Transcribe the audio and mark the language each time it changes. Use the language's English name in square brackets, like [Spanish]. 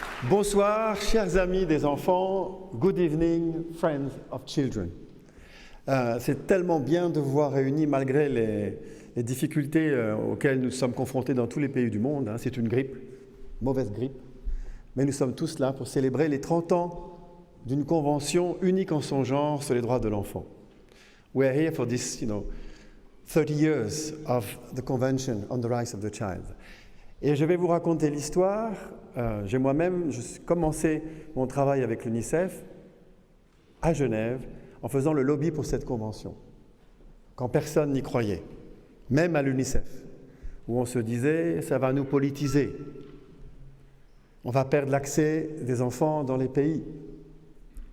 [French] Bonsoir, chers amis des enfants. [English] Good evening, friends of children. [French] C'est tellement bien de vous voir réunis malgré les difficultés auxquelles nous sommes confrontés dans tous les pays du monde. C'est une grippe, mauvaise grippe. Mais nous sommes tous là pour célébrer les 30 ans d'une convention unique en son genre sur les droits de l'enfant. [English] We are here for this, 30 years of the Convention on the Rights of the Child. [French] Et je vais vous raconter l'histoire. J'ai moi-même commencé mon travail avec l'UNICEF à Genève en faisant le lobby pour cette convention, quand personne n'y croyait, même à l'UNICEF, où on se disait « ça va nous politiser, on va perdre l'accès des enfants dans les pays ».